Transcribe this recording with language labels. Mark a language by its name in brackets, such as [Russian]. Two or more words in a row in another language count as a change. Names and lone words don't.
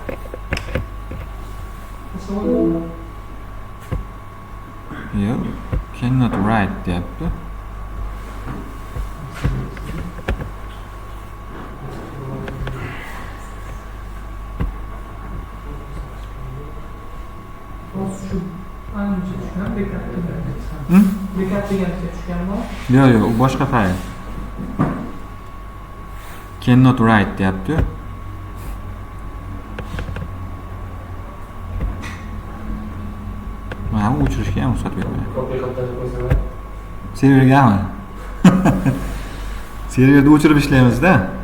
[Uzbek] Yo'q, [English] cannot write deyapti. [Uzbek] Shu ancha tushgan bekat degancha tushganmi? Yo'q, u boshqa fayl. [English] Cannot write deyapti. [Uzbek] Mana o'chirishga ham ruxsat bermayapti. Servergami? Serverda o'chirib ishlaymiz-da.